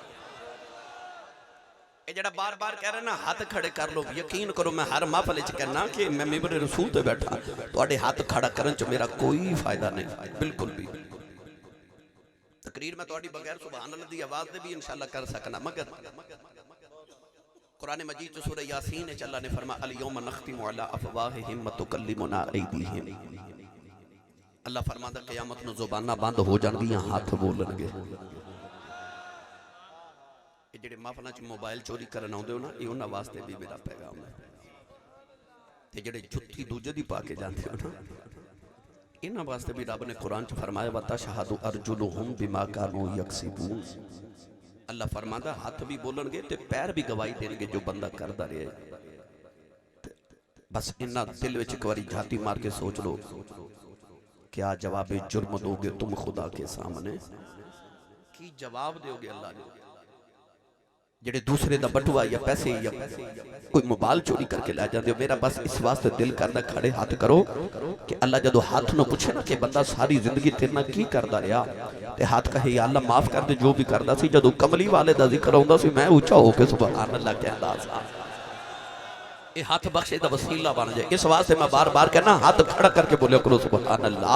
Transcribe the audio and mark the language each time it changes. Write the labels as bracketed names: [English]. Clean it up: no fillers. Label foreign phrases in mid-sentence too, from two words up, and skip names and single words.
[Punjabi] یہ جیہڑا بار بار کہہ رہے نا ہاتھ کھڑے کر لو، یقین کرو میں ہر محفل چ کہنا کہ میں منبر رسول تے بیٹھا تہاڈے ہاتھ کھڑا کرن چ میرا کوئی فائدہ نہیں، بالکل بھی. تقریر میں تہاڈی بغیر [Arabic] سبحان الله [Punjabi] دی آواز دے بھی ان شاء اللہ کر سکنا، مگر قرآن مجید چ سورہ یٰسین چ اللہ نے فرمایا [Arabic] اليوم نختم على أفواههم وتكلمنا أيديهم. [Punjabi] اللہ فرماندا قیامت نوں زباناں بند ہو جانگیاں، ہاتھ بولنگے. یہ جیہڑے محفلاں چ موبائل چوری کرن آؤندے ہو نا، یہ انہاں واسطے بھی میرا پیغام ہے. تے جیہڑے جتی دوجے دی پا کے جاندے ہو نا، انہاں واسطے بھی رب نے قرآن چ فرمایا [Arabic] وتشهد أرجلهم بما كانوا يكسبون. [Punjabi] اللہ فرماندا ہاتھ بھی بولنگے تے پیر بھی گواہی دینگے جو بندہ کردا رہے. بس انا دل وچ ایک باری جھاتی مار کے سوچ لو, [Urdu] کیا جواب جرم دو گے تم خدا کے سامنے? [Punjabi] کی جواب دو گے اللہ نے؟ جیہڑے دوسرے دا بٹوا یا پیسے یا کوئی موبائل چوری کر کے لا جاتے ہو، میرا بس اس واسطے دل کردا کھڑے ہاتھ کرو کہ اللہ جدو ہاتھ نوں پچھے نا کہ بندہ ساری زندگی تیرے نال کی کردا رہا، تے ہاتھ کہے یا اللہ معاف کر دے جو بھی کردا سی. جدو کملی والے دا ذکر آؤندا سی میں اچا ہو کے [Arabic] سبحان الله [Punjabi] کہندا سا. یہ ہاتھ بخشے دا وسیلہ بن جائے، اس واسطے میں بار بار کہنا ہاتھ کھڑا کر کے بولیا کرو [Arabic] سبحان الله.